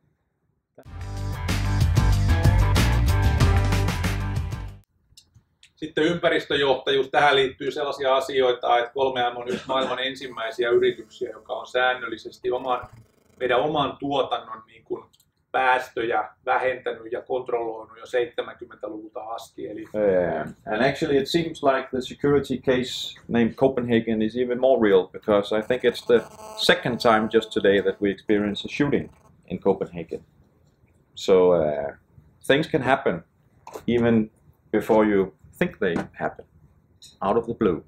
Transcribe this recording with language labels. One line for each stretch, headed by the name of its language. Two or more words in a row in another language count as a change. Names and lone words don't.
Finnish: Sitten ympäristöjohtajuus. Tähän liittyy sellaisia asioita, että 3M on yksi maailman ensimmäisiä yrityksiä, joka on säännöllisesti meidän oman tuotannon niin kuin päästöjä vähentänyt ja kontrolloinut jo 70-luvulta asti. Eli
English: and actually it seems like the security case named Copenhagen is even more real, because I think it's the second time just today that we experienced a shooting in Copenhagen. So things can happen even before you think they happen, out of the blue.